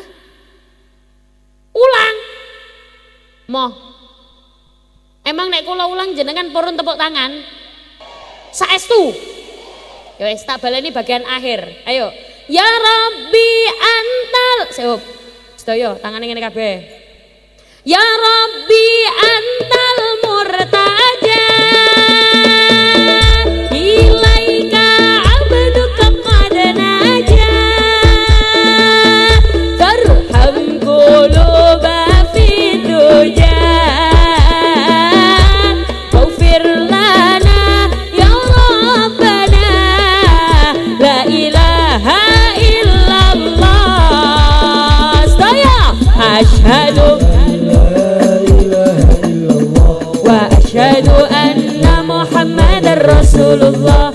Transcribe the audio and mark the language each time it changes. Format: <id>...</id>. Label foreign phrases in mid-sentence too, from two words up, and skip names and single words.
<jv>Ulang. Moh. Emang nek kula ulang jenengan purun tepuk tangan. Saestu. Ya wis tak baleni bagian akhir.</jv> <ar>Ayo. يا ربي أنت ال. Siap.</ar> <jv>Sedaya tangane ngene kabeh.</jv> <ar>يا ربي أنت المرتجى. إليك عبدك قد نجا. فارحم قلوبا في دجى. فاغفر لنا يا ربنا. لا إله إلا الله. Sedaya أشهد وأشهد أن محمدا رسول الله.</ar>